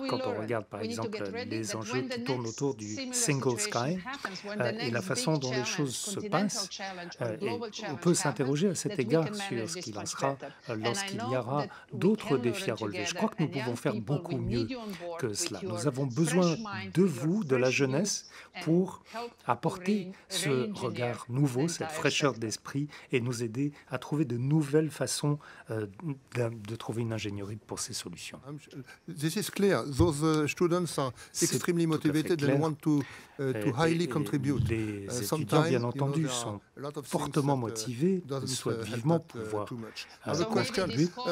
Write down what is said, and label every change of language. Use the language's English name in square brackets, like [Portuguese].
[French] Quand on regarde par exemple les enjeux qui tournent autour du Single Sky et la façon dont les choses se passent, et on peut s'interroger à cet égard sur ce qu'il en sera lorsqu'il y aura d'autres défis à relever. Je crois que nous pouvons faire beaucoup mieux que cela. Nous avons besoin de vous, de la jeunesse, pour apporter ce regard nouveau, cette fraîcheur d'esprit et nous aider à trouver de nouvelles façons de trouver une ingénierie pour ces solutions. [English] This is clear. Those students are extremely motivated and want to highly contribute. [French] Les étudiants, bien entendu, sont fortement motivés, souhaitent vivement pouvoir contribuer.